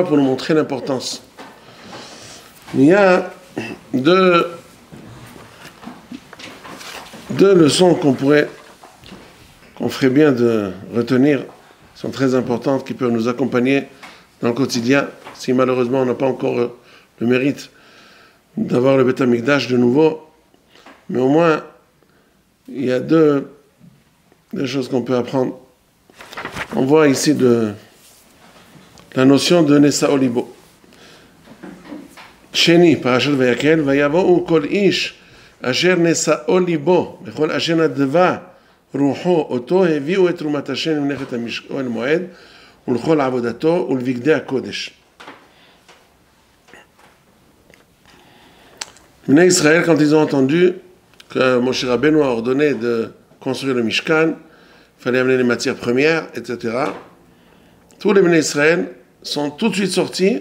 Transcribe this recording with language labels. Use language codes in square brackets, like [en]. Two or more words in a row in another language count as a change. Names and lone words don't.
[fr] Pour nous montrer l'importance. Il y a deux leçons qu'on ferait bien de retenir, sont très importantes, qui peuvent nous accompagner dans le quotidien, si malheureusement on n'a pas encore le mérite d'avoir le [he] בית המקדש [fr] de nouveau, mais au moins il y a deux choses qu'on peut apprendre. On voit ici la notion de [he] נשאו ליבו. שני פרשת ויקהל ויבואו כל איש אשר נשאו ליבו בכל אשר נדבה רוחו אותו הביאו את תרומת השם למלאכת האוהל מועד ולכל עבודתו ולבגדי הקודש. [fr] Les Bnei Israël, quand ils ont entendu que Moshe Rabbeinu a ordonné de construire le Mishkan, il fallait amener les matières premières, etc. Tous les Bnei Israël sont tout de suite sortis.